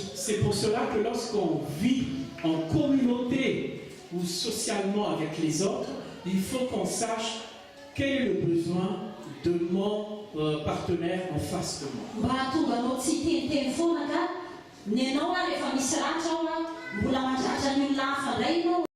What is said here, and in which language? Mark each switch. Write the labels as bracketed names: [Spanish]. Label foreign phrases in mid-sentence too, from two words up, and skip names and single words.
[French] C'est pour cela que lorsqu'on vit en communauté ou socialement avec les autres, il faut qu'on sache quel est le besoin de mon partenaire en face de moi. [Malagasy] Mba tonga anao tsy teniteny foana ka ny anao rehefa misy ratra ao mbola mahatratra ny olona hafa indray ianao